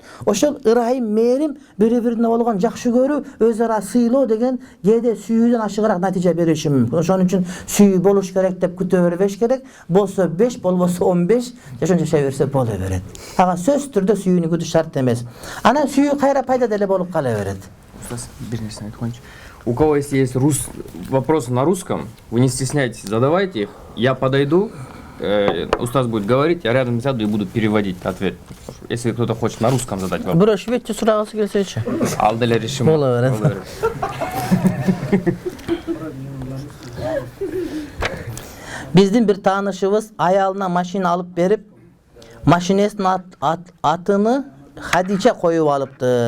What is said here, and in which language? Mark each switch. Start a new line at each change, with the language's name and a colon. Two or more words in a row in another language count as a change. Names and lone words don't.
Kyrgyz: Ошол ырайым, мээрим, бири-бирине болгон жакшы көрүү, өз ара сыйлоо деген кээде сүйүүдөн ашыгыраак натыйжа бериши мүмкүн. Ошон үчүн сүйүү болуш керек деп күтө бербеш керек. Болсо 5, болбосо 15, жашон жашай берсе боло берет. Ага сөзсүз түрдө сүйүүнү күтүш шарт эмес. Анан сүйүү кайра пайда деле болуп кала берет.
Russian: У кого если есть вопросы на русском, вы не стесняйтесь, задавайте их. Я подойду. Устаз будет говорить, я рядом сяду и буду переводить ответ. Если кто-то хочет на русском задать вопрос.
Kyrgyz: Бирок шведче сурагысы келсечи. Ал деле решим. Боло берет. Биздин бир таанышыбыз аялына машина алып берип, машинесинин атыны Хадича коюп алыптыр.